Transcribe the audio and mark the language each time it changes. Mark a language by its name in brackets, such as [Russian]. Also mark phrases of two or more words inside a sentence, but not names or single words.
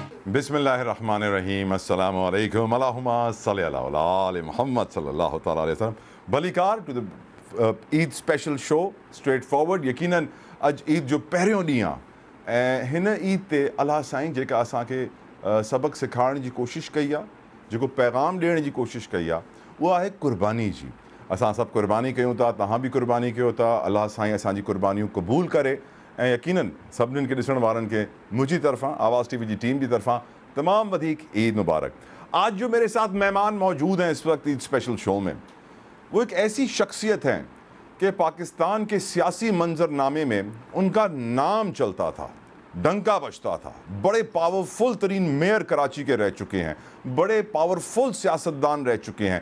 [Arabic] بسم الله الرحمن الرحيم السلام عليكم اللهم صل على آل محمد صلى الله تعالى عليه وسلم. [English] Welcome to the Eid special show Straight Forward. [Sindhi] यकीनन अज ईद जो पहिरियों ॾींहुं आहे हिन ईद ते अल्लाह साईं जेका असांखे सबक़ सिखाइण जी कोशिशि कई आहे, जेको पैगाम ॾियण जी कोशिशि कई आहे, उहा आहे कुर्बानी जी। असां सभु कुर्बानी कयूं था, तव्हां बि कुर्बानी कयो था। अल्लाह साईं असांजी कुर्बानियूं क़बूल करे ऐं यकीनन सभिनीनि खे ॾिसण वारनि खे मुंहिंजी तरफ़ां, आवाज़ टीवी की टीम की तरफ़ां तमाम वधीक ईद मुबारक। [Urdu] آج جو میرے ساتھ مہمان موجود ہیں اس وقت [English] Eid special show [Urdu] میں، وہ ایک ایسی شخصیت ہیں کہ پاکستان کے سیاسی منظرنامے میں ان کا نام چلتا تھا، ڈنکا بجتا تھا. بڑے پاورفل ترین میئر کراچی کے رہ چکے ہیں، بڑے پاورفل سیاستدان رہ چکے ہیں.